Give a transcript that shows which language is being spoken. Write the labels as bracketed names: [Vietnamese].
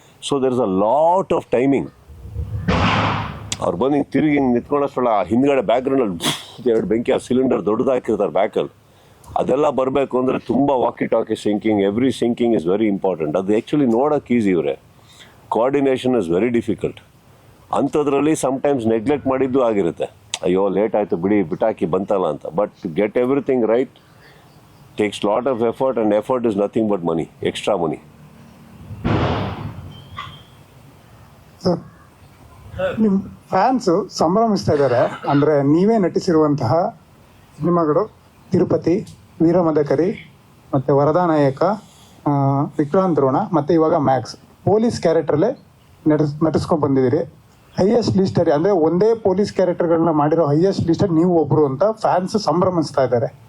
[English] So there is a lot of timing. [Kannada] ಅವ್ರು ಬಂದು ಹಿಂಗೆ ತಿರುಗಿ ಹಿಂಗೆ ನಿಂತ್ಕೊಂಡಷ್ಟೊಳ ಹಿಂದ್ಗಡೆ ಬ್ಯಾಕ್ಗ್ರೌಂಡಲ್ಲಿ 2 ಬೆಂಕಿ, ಆ ಸಿಲಿಂಡರ್ ದೊಡ್ಡದು ಹಾಕಿರ್ತಾರೆ ಬ್ಯಾಕಲ್ಲಿ. ಅದೆಲ್ಲ ಬರಬೇಕು ಅಂದರೆ ತುಂಬ walkie talkie sinking, [English] Every syncing is very important. [Kannada] ಅದು ಆ್ಯಕ್ಚುಲಿ ನೋಡೋಕೆ ಈಸಿ ಇವರೇ, [English] Coordination is very difficult. [Kannada] ಅಂಥದ್ರಲ್ಲಿ ಸಮ್ಟೈಮ್ಸ್ ನೆಗ್ಲೆಕ್ಟ್ ಮಾಡಿದ್ದು ಆಗಿರುತ್ತೆ. ಅಯ್ಯೋ ಲೇಟ್ ಆಯಿತು ಬಿಟ್ಟಾಕಿ ಬಂತಲ್ಲ ಅಂತ. [English] But to get everything right takes lot of effort, and effort is nothing but money, extra money. [Kannada] ನಿಮ್ಮ ಫ್ಯಾನ್ಸು ಸಂಭ್ರಮಿಸ್ತಾ ಇದ್ದಾರೆ ಅಂದರೆ ನೀವೇ ನಟಿಸಿರುವಂತಹ ಸಿನಿಮಾಗಳು ತಿರುಪತಿ, ವೀರಮದಕರಿ ಮತ್ತು ವರದಾನಾಯಕ, ವಿಕ್ರಾಂತ್ ರೋಣ ಮತ್ತು ಇವಾಗ ಮ್ಯಾಕ್ಸ್. ಪೊಲೀಸ್ ಕ್ಯಾರೆಕ್ಟ್ರಲ್ಲೇ ನಟಿಸ್ಕೊಂಡು ಬಂದಿದ್ದೀರಿ. ಹೈಯೆಸ್ಟ್ ಲಿಸ್ಟಲ್ಲಿ ಅಂದರೆ ಒಂದೇ ಪೊಲೀಸ್ ಕ್ಯಾರೆಕ್ಟರ್ಗಳನ್ನ ಮಾಡಿರೋ ಹೈಯೆಸ್ಟ್ ಲಿಸ್ಟಲ್ಲಿ ನೀವು ಒಬ್ಬರು ಅಂತ ಫ್ಯಾನ್ಸ್ ಸಂಭ್ರಮಿಸ್ತಾ ಇದ್ದಾರೆ.